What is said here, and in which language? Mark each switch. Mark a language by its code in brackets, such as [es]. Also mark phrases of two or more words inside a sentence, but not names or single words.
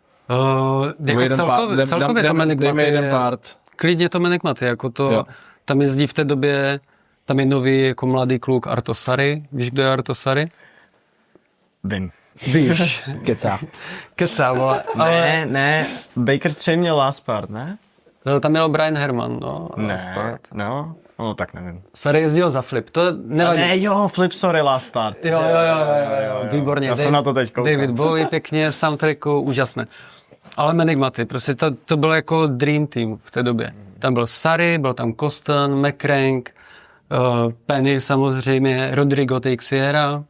[cs] Celkově to Menigmaty jeden part. Klidně to Menigmaty, jako to, tam jezdí v té době, tam je nový jako mladý kluk Arto Sari. Víš, kdo je Arto Sari? Vím. Víš. Kecá, vole. Ne, Baker 3 měl [en] last part, [cs] ne? No, tam měl Brian Herman, no. [en] Last part. [cs] No, tak nevím. Sari jezdil za flip, to nevadí. Ne, [en] flip, sorry, last part. [cs] Jo. Výborně. Já jsem na to teď koukal. David Bowie pěkně v soundtracku, úžasné. Ale Menigmaty, prostě to bylo jako [en] dream team [cs] v té době. Tam byl Sari, byl tam Coston, McCrank, Penny samozřejmě, Rodrigo Teixeira.